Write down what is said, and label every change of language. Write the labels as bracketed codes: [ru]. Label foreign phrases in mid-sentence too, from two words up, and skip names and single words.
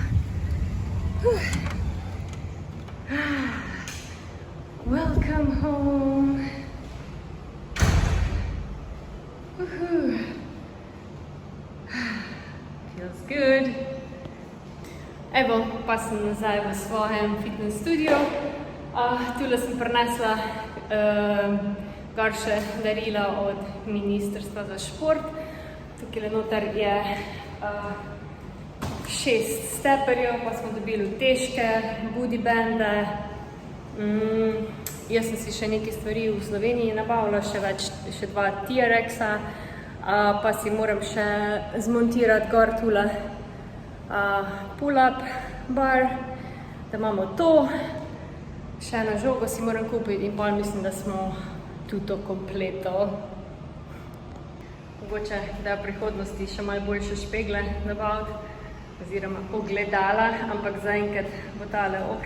[en] Welcome home. Feels good. [sl] Evo, pa sem nazaj v svojem fitness studiu. Tule sem prinesla gor še darila od Ministrstva za šport. Tukaj noter je 6 steperjev, pa smo dobili težke, booty bande. Jaz sem si še nekaj stvari v Sloveniji nabavila, še 2 TRX-a, pa si moram še zmontirati gor tule pull-up bar, da imamo to. Še eno žogo si moram kupiti in pol mislim, da smo [it] tuto kompleto. [sl] Mogoče, da v prihodnosti še malo boljše špegle nabaviti, oziroma ogledala, ampak zaenkrat bo tale ok.